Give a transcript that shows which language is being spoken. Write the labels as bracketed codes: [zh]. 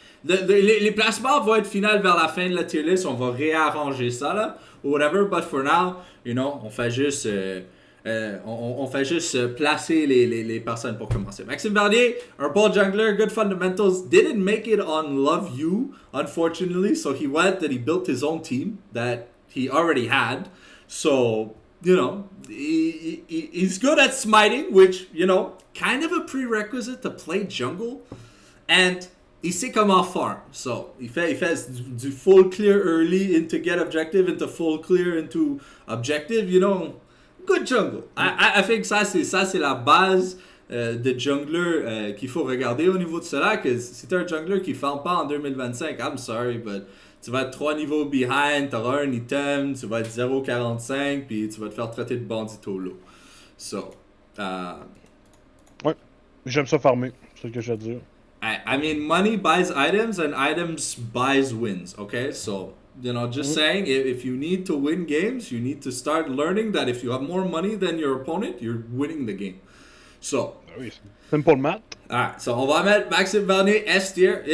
[fr] Les placements vont être finales vers la fin de la tier list, on va réarranger ça là, ou whatever, [en] but for now, [fr] on fait juste on fait juste placer les personnes pour commencer. [en] Maxime Verdier, un bon jungler, good fundamentals, didn't make it on Love You, unfortunately, so he went and he built his own team that he already had, so, he's good at smiting, which, kind of a prerequisite to play jungle, and [fr] il sait comment farm. [en] So, [fr] il fait du [en] full clear early into get objective, into full clear into objective, good jungle. I think [fr] ça c'est la base de jungler qu'il faut regarder au niveau de cela, que si t'es un jungler qui farm pas en 2025, [en] I'm sorry, but [fr] tu vas être 3 niveaux behind, t'auras un item, tu vas être 0.45, puis tu vas te faire traiter de bandito low. [en] So, [fr] Ouais, j'aime ça farmer, c'est ce que je veux dire. [en] I mean, money buys items and items buys wins, okay? So, just saying, if you need to win games, you need to start learning that if you have more money than your opponent, you're winning the game. So, Oui, simple math. [fr] alright, so on va mettre Maxime Bernier S tier.